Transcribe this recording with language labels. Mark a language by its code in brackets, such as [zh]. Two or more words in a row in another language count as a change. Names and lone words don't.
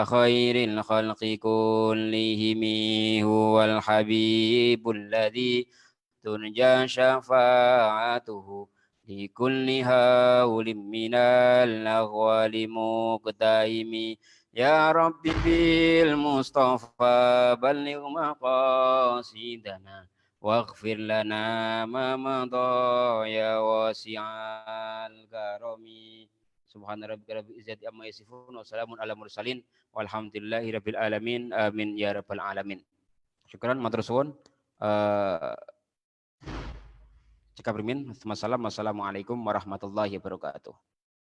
[ar] خير الخلق كلهم هو الحبيب الذي ترجى شفاعته لكل هول من الأهوال مقتحم يا رب بالمصطفى بلغ مقاصدنا واغفر لنا ما مضى يا واسع الكرم. سبحان ربك رب العزة عما يصفون وسلام على المرسلين والحمد لله رب العالمين. آمين يا رب العالمين. [jv] Syukran matur suwun. Cekap rimin. [ar] والسلام عليكم ورحمة الله وبركاته.